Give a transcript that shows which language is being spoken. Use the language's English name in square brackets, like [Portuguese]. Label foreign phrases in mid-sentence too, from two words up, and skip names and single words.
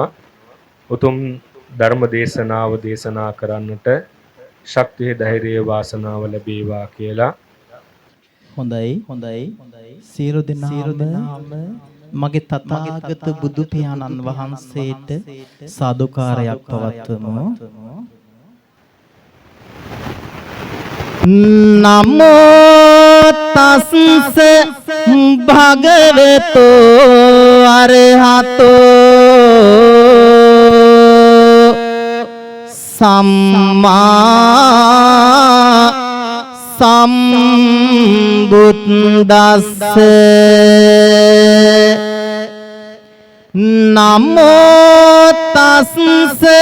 [Sinhala] උතුම් ධර්ම දේශනාව දේශනා කරන්නට ශක්තිය ධෛර්යය වාසනාව ලැබේවා කියලා. හොඳයි සියලු දෙනාම මගේ තථාගත බුදු පියාණන් වහන්සේට සාදුකාරයක් පවත්වමු. [Pali] නමෝ තස්ස භගවතෝ අරහතෝ සම්මා සම්බුද්දස්ස නමෝ තස්ස